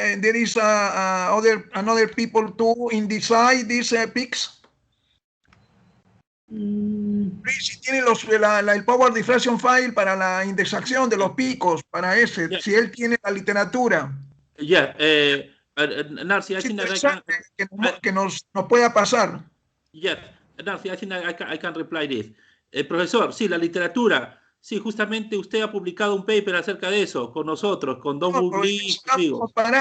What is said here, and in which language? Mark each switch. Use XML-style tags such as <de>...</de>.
<en>There is another people to indicate these peaks.</en> <es>Si tiene el power diffraction file para la indexación de los picos, para ese, si él tiene la literatura.</es> <en>Yeah, Narsi, I think</en> <es>que nos pueda pasar.</es> <en>Yes, Narsi, I think I can reply this.</en> <es>Profesor, sí, la literatura, sí, justamente usted ha publicado un paper acerca de eso, con nosotros, con Don Bugli, conmigo.</es>